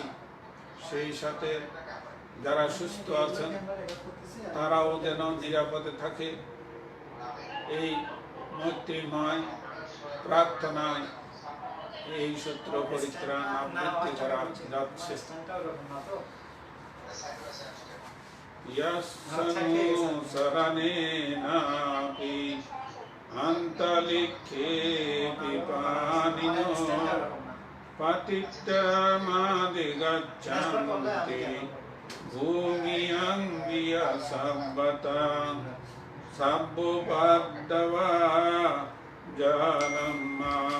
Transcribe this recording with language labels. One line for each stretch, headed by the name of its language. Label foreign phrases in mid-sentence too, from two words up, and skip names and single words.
Bangla: সেই সাথে যারা সুস্থ আছেন তারাও যেন নিরাপদে থাকে, এই মৈত্রীময় প্রার্থনায় এই সূত্র পরিত্রাণ আবৃত্তি করা যাচ্ছে।
Pali: यस्सनु शरणेनापि अन्तलिखेऽपि पाणिनो पतितमादिगच्छन्ति भूमियं वियसम्बता सब्बुपद्दवा जलम्मा